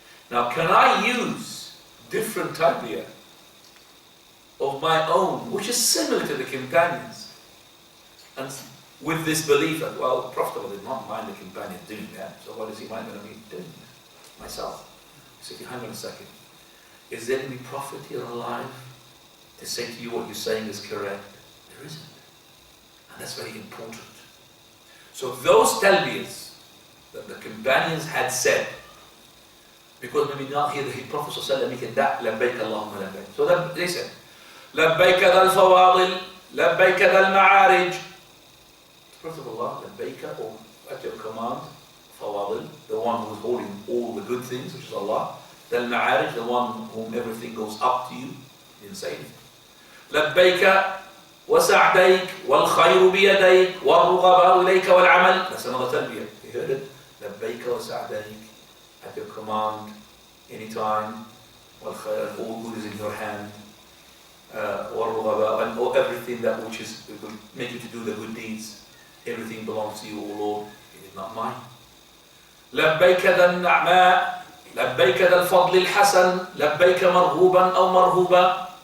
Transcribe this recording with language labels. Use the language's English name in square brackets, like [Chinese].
[English] Now can I use different talbiyah of my own, which is similar to the companions, and with this belief that, well, the Prophet did not mind the companion doing that, so what does he mind me doing myself? He said, hang on a second. Is there any Prophet here alive to say to you what you're saying is correct. There isn't. And that's very important. So those talbiyahs that the companions had said, because we did not hear the Prophet ﷺ make that, [Arabic] لبيك اللهم لبيك. [English] So that they said, [Arabic] لبيك ذا الفواضل, لبيك ذا المعارج. [English] First of all, [Arabic] لبيك, [English] or at your command, [Arabic] فواضل, [English] the one who is holding all the good things, which is Allah. [Arabic] ذا المعارج, [English] the one whom everything goes up to you. He didn't say anything. [Arabic] لبيك وسعديك والخير بيديك والرغباء إليك والعمل. [English] That's another talbiyah. You heard it? [Arabic] لبيك وسعديك, [English] at your command, anytime. [Arabic] والخير, [English] all good is in your hand. [Arabic] والرغباء, [English] and everything that which is will make you to do the good deeds. Everything belongs to you, O Lord. It is not mine. [Arabic] لبيك ذا النعماء, لبيك ذا الفضل الحسن, لبيك مرغوبا أو مرهوبا.